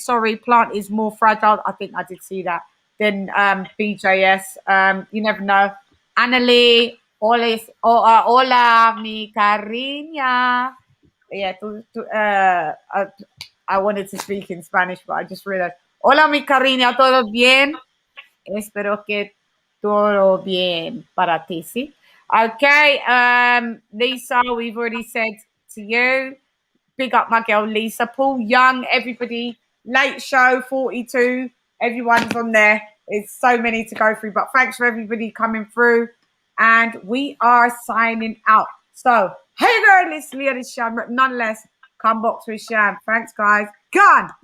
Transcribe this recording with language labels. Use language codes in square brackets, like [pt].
[en] Sorry, plant is more fragile. I think I did see that. Then BJS, you never know. [es] Annalie, hola, mi cariña. [en] Yeah, I wanted to speak in Spanish, but I just realized. [es] Hola, mi cariña, ¿todo bien? Espero que todo bien para ti, sí? [en] Okay, Lisa, we've already said to you. Big up my girl, Lisa. Paul Young, everybody. Late show, 42. Everyone's on there. It's so many to go through, but thanks for everybody coming through. And we are signing out. So, hey girl, it's Leah Sham. Nonetheless, come box with Sham. Thanks, guys. Gone.